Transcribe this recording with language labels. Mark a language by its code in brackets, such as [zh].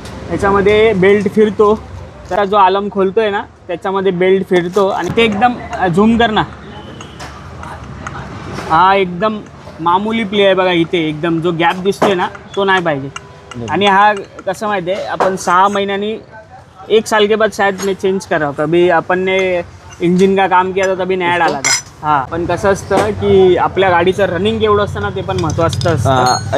[mr] याच्यामध्ये बेल्ट फिरतो, तर जो आलम खोलतोय ना त्याच्यामध्ये बेल्ट फिरतो आणि ते एकदम झूम कर ना. हा एकदम मामूली प्ले आहे बघा. इथे एकदम जो गॅप दिसतोय ना तो नाही पाहिजे. आणि हा कसं माहिती आहे, आपण 6 महिन्यांनी [hi] 1 साल के बाद शायद मैं चेंज कर रहा हूँ. कभी अपन ने इंजिन का काम किया था तभी नया डाला था. [mr] हां, पण कसं असतं की आपल्या गाडीचं रनिंग एवढं असतं ना ते पण महत्त्वाचं असतं.